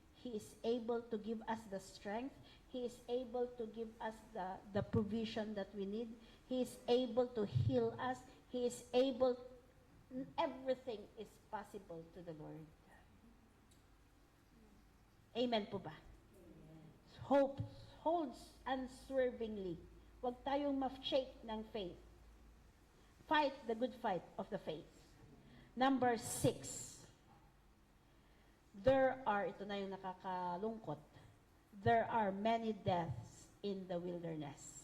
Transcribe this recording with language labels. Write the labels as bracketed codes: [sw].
[en] He is able to give us the strength. He is able to give us the provision that we need. He is able to heal us. He is able, everything is possible to the Lord. Amen po ba? Hope holds unswervingly. [tl] Huwag tayong ma-shake ng faith. [en] Fight the good fight of the faith. Number 6. [tl] Ito na yung nakakalungkot. [en] There are many deaths in the wilderness.